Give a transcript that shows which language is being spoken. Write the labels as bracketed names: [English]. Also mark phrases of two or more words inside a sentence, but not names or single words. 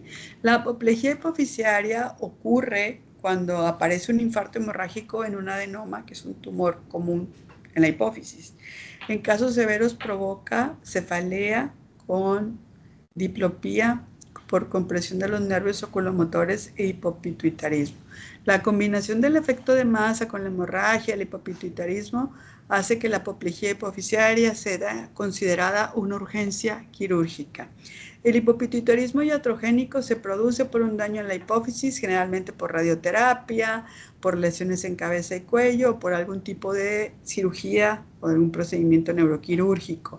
[Spanish] La apoplejía hipofisiaria ocurre cuando aparece un infarto hemorrágico en un adenoma, que es un tumor común en la hipófisis. En casos severos provoca cefalea con diplopía por compresión de los nervios oculomotores e hipopituitarismo. La combinación del efecto de masa con la hemorragia, el hipopituitarismo, hace que la apoplejía hipofisiaria sea considerada una urgencia quirúrgica. El hipopituitarismo iatrogénico se produce por un daño en la hipófisis, generalmente por radioterapia, por lesiones en cabeza y cuello, o por algún tipo de cirugía o algún procedimiento neuroquirúrgico.